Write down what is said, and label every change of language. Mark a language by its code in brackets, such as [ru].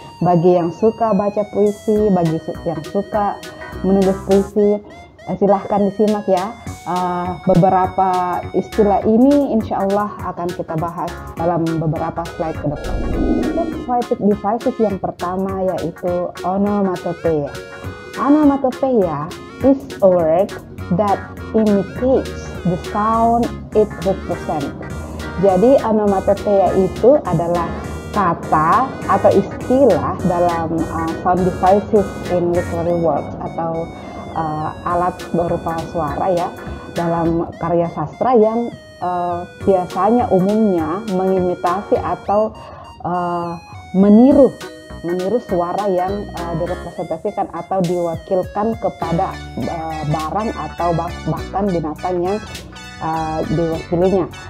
[id] Bagi yang suka baca puisi, bagi yang suka menulis puisi, silahkan disimak ya. Beberapa istilah ini insya Allah akan kita bahas dalam beberapa slide ke depan. Untuk poetic devices yang pertama yaitu onomatopoeia. [en] Onomatopoeia is a word that imitates the sound it represents. [id] Jadi onomatopoeia itu adalah kata atau istilah dalam [en] sound devices in literary works [id] atau alat berupa suara ya dalam karya sastra yang biasanya umumnya mengimitasi atau meniru suara yang direpresentasikan atau diwakilkan kepada barang atau bahkan binatang yang diwakilinya.